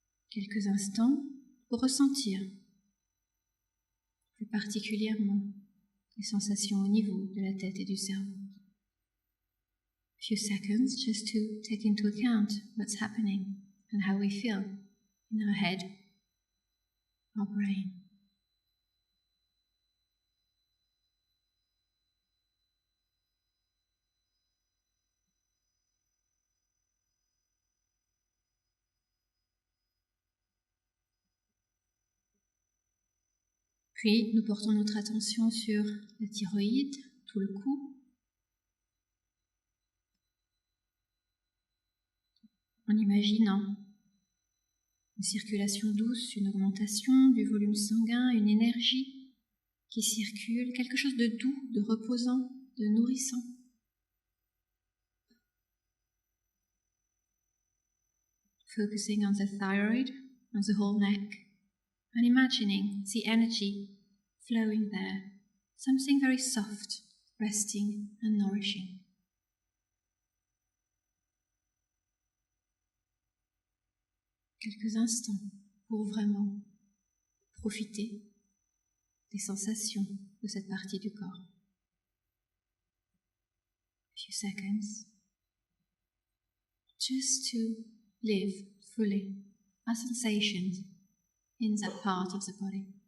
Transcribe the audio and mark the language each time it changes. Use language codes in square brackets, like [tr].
[fr] Quelques instants pour ressentir plus particulièrement les sensations au niveau de la tête et du cerveau. [en] A few seconds just to take into account what's happening and how we feel in our head, our brain. [fr] Puis, nous portons notre attention sur la thyroïde, tout le cou, en imaginant une circulation douce, une augmentation du volume sanguin, une énergie qui circule, quelque chose de doux, de reposant, de nourrissant. [en] Focusing on the thyroid, on the whole neck, and imagining the energy flowing there, something very soft, resting and nourishing. [fr] Quelques instants pour vraiment profiter des sensations de cette partie du corps. [en] A few seconds, just to live fully our sensations in that part of the body.